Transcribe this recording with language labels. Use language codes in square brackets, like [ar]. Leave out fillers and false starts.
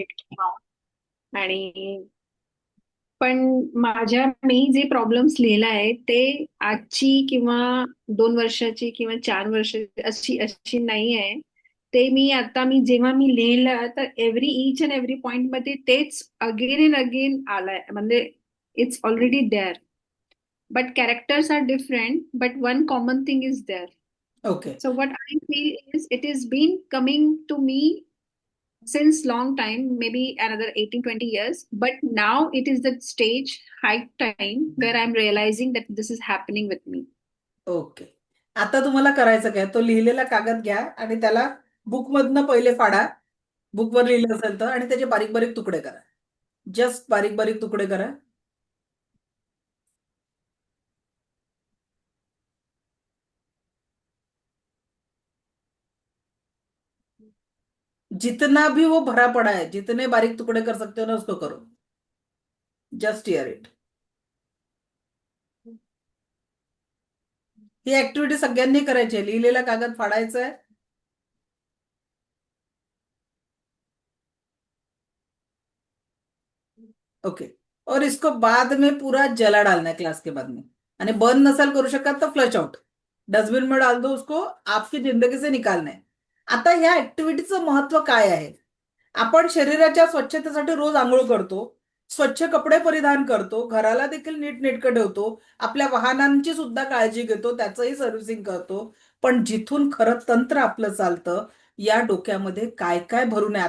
[mr] It आणि पण मी जे प्रॉब्लेम्स लिहिला आहे ते आजची किंवा 2 वर्षाची किंवा 4 वर्षाची अशी अशी नाही आहे. ते मी जेव्हा मी लिहिलं तर [en] Each and every point मध्ये तेच again and again आलाय, म्हणजे it's already there, but characters are different, but one common thing is there. Okay. So what I feel is it has been coming to me since long time, maybe another 18-20 years, but now it is the stage, high time, where I'm realizing that this is happening with me. Okay. [mr] आता तुम्हाला करायचं काय, तो लिहिलेला कागद घ्या आणि त्याला बुक मधनं पहिले फाडा, बुकवर लिहिलं असेल तर, आणि त्याचे बारीक बारीक तुकडे करा. जस्ट बारीक बारीक तुकडे करा. [hi] जितना भी वो भरा पड़ा है, जितने बारीक टुकड़े कर सकते हो ना उसको करो. [en] Just hear it. [mr] He activity सगळ्यांनी करायची आहे. लिहिलेला कागद फाडायचा आहे. [en] Okay. [hi] और इसको बाद में पूरा जला डालना है क्लास के बाद में. [mr] आणि बंद नसेल करू शकत तर [hi] फ्लश आउट, डस्टबिन में डाल दो उसको. आपकी जिंदगी से निकालना है. [mr] आता ह्या ऍक्टिव्हिटीचं महत्व काय आहे? आपण शरीराच्या स्वच्छतेसाठी रोज आंघोळ करतो, स्वच्छ कपडे परिधान करतो, घराला देखील नीटनेटकं ठेवतो, आपल्या वाहनांची सुद्धा काळजी घेतो, त्याचंही सर्व्हिसिंग करतो. पण जिथून खरं तंत्र आपलं चालतं, या डोक्यामध्ये काय काय भरून आहे.